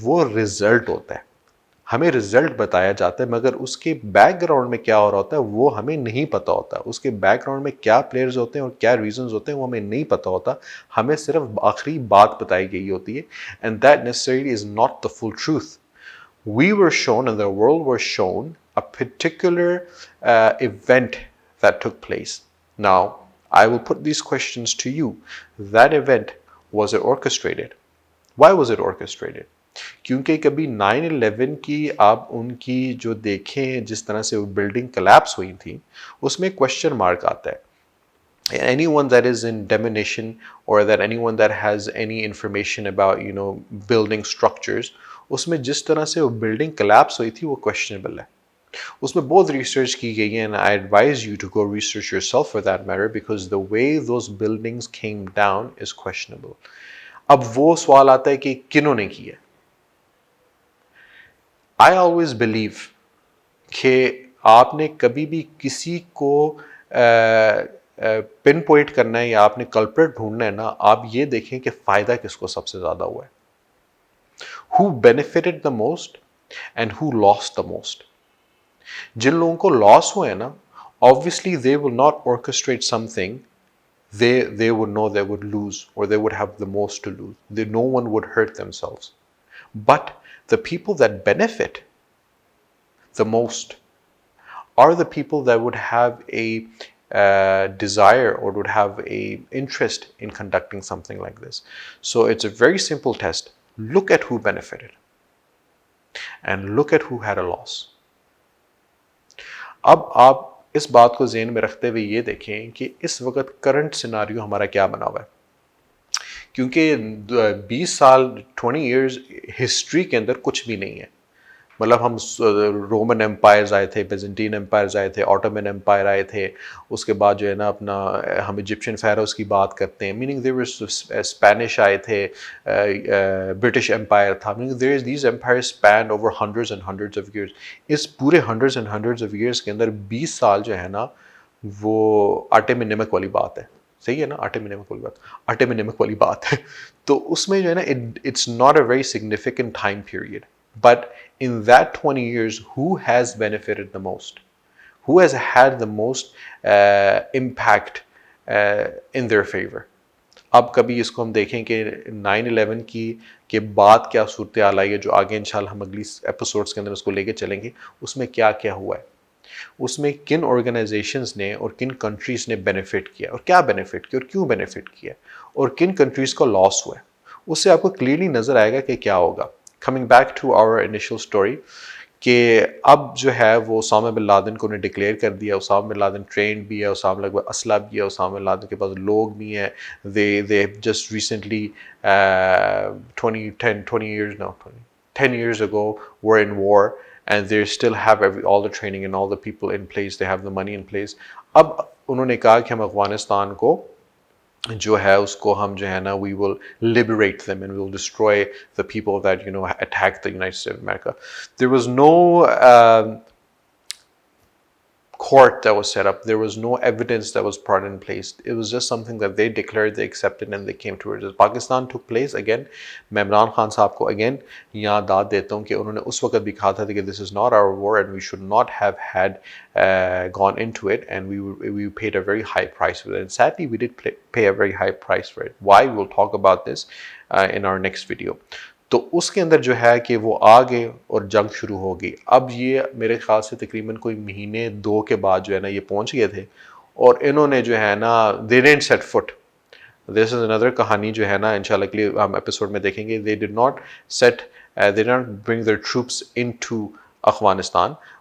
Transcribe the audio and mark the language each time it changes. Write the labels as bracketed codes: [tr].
[hi] वो रिजल्ट होता है. हमें रिजल्ट बताया जाता है, मगर उसके बैकग्राउंड में क्या हो रहा होता है वो हमें नहीं पता होता. उसके बैकग्राउंड में क्या प्लेयर्स होते हैं और क्या रीजंस होते हैं वो हमें नहीं पता होता. हमें सिर्फ आखिरी बात बताई गई होती है, [en] And that necessarily is not the full truth. We were shown, and the world was shown, a particular event that took place. Now, I will put these questions to you. That event, was it orchestrated? Why was it orchestrated? [hi] क्योंकि कभी 9/11 की आप उनकी जो देखें, जिस तरह से वो बिल्डिंग कोलैप्स हुई थी, उसमें क्वेश्चन मार्क आता है. [en] Anyone that is in demolition, or that anyone that has any information about building structures, [hi] उसमें जिस तरह से वो बिल्डिंग कोलैप्स हुई थी वो क्वेश्चनेबल है. उसमें बहुत रिसर्च की गई है, [en] And I advise you to go research yourself for that matter, because the way those buildings came down is questionable. [hi] अब वो सवाल आता है कि किन्होंने किया. [en] I always believe [hi] कि आपने कभी भी किसी को पिन पॉइंट करना है या आपने कल्प्रेट ढूंढना है ना, आप ये देखें कि फायदा किसको सबसे ज्यादा हुआ है. [en] Who benefited the most and who lost the most. [hi] जिन लोगों को लॉस हुआ है ना, [en] Obviously they will not orchestrate something they would know they would lose, or they would have the most to lose. No one would hurt themselves. But the people that benefit the most are the people that would have a desire, or would have a interest in conducting something like this. So it's a very simple test. Look at who benefited and look at who had a loss. [hi] अब आप इस बात को ज़हन में रखते हुए ये देखें कि इस वक्त करंट सिनारियो हमारा क्या बना हुआ है. क्योंकि 20 साल 20 इयर्स हिस्ट्री के अंदर कुछ भी नहीं है. मतलब हम रोमन एम्पायर्स आए थे, बेजेंटीन एम्पायर्स आए थे, ऑटोमन एम्पायर आए थे, उसके बाद जो है ना अपना हम इजिप्शियन फ़ैरोज़ की बात करते हैं, [en] Meaning there was Spanish आए थे, British empire था, meaning there is these empires span over hundreds and hundreds of years. [hi] इस पूरे hundreds and hundreds of years के अंदर 20 साल जो है ना, वो आटे में नमक वाली बात है. सही है ना, आटे में नमक वाली बात, आटे में नमक वाली बात है. तो उसमें जो है ना, [en] It's not a very significant time period. But in that 20 years, who has benefited the most? Who has had the most impact in their favor? [hi] अब कभी इसको हम देखें कि 9/11 की के बाद क्या सूरत हाल आई है, जो आगे इंशाल्लाह हम अगली एपिसोड्स के अंदर उसको लेके चलेंगे. उसमें क्या क्या हुआ है, उसमें किन ऑर्गेनाइजेशंस ने और किन कंट्रीज़ ने बेनिफिट किया, और क्या बेनिफिट किया और क्यों बेनिफिट किया, और किन कंट्रीज़ को लॉस हुआ है. उससे आपको क्लियरली नज़र आएगा कि क्या होगा. [en] Coming back to our initial story, [hi] कि अब जो है वो उसामा बिन लादेन को उन्हें डिक्लेयर कर दिया. उसामा बिन लादेन ट्रेंड भी है, उसामा लगभग असला भी है, उसामा बिन लादेन के पास लोग भी हैं. [en] they just recently 20 years, no, 10 years ago were in war, and they still have all the training and all the people in place, they have the money in place. [hi] अब उन्होंने कहा कि हम अफगानिस्तान को जो है उसको हम जो है ना, [en] we will liberate them and we will destroy the people that attacked the United States of America. There was no court that was set up. There was no evidence that was brought in place. It was just something that they declared, they accepted, and they came towards it. Pakistan took place again. [hi] मैं इमरान खान साहब को [en] again [hi] यहाँ दाद देता हूँ कि उन्होंने उस वक्त भी कहा था कि [en] this is not our war and we should not have had gone into it, and we paid a very high price for it. And sadly, we did pay a very high price for it. Why? We'll talk about this in our next video. [hi] तो उसके अंदर जो है कि वो आ गए और जंग शुरू हो गई. अब ये मेरे ख्याल से तकरीबन कोई महीने 2 के बाद जो है ना ये पहुंच गए थे, और इन्होंने जो है ना, [en] They didn't set foot. This is another [hi] कहानी जो है ना, इंशाल्लाह के लिए हम एपिसोड में देखेंगे. [en] They did not set, they did not bring their troops into Afghanistan.